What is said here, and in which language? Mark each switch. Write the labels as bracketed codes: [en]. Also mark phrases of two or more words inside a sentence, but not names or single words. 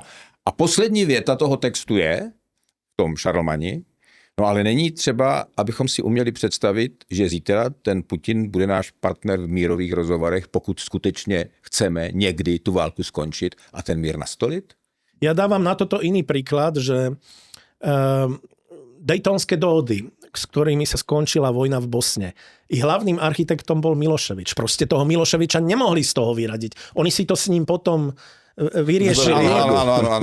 [cs] A poslední věta toho textu je, v tom Šarlmani, no ale není třeba, abychom si uměli představit, že zítra ten Putin bude náš partner v mírových rozhovorech, pokud skutečně chceme někdy tu válku skončit a ten mír nastolit? [sk] Ja dávam na toto iný príklad, že Daytonské dohody, s ktorými sa skončila vojna v Bosne, ich hlavným architektom bol Miloševič. Proste toho Miloševiča nemohli z toho vyradiť. Oni si to s ním potom vyriešili. Áno,